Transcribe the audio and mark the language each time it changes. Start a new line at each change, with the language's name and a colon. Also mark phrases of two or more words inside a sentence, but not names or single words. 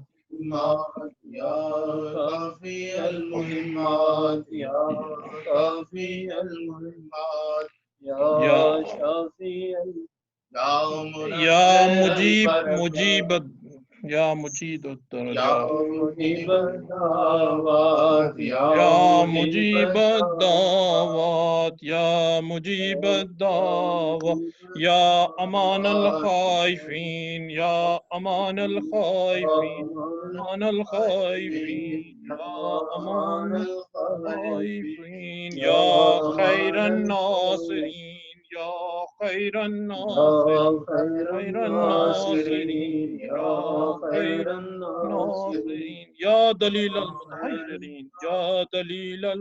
Arabic: یا کافی المہمات یا کافی المہمات یا شافی یا مجیب یا مجید الدرجات یا مجیب الدعوات یا مجیب الدعوات یا امان الخائفین یا امان الخائفین امان الخائفین یا امان الخائفین یا خیر الناصرین یا خیر الناصرین خیر الناصرین یا خیر الناصرین یا دلیل المتحیرین یا دلیل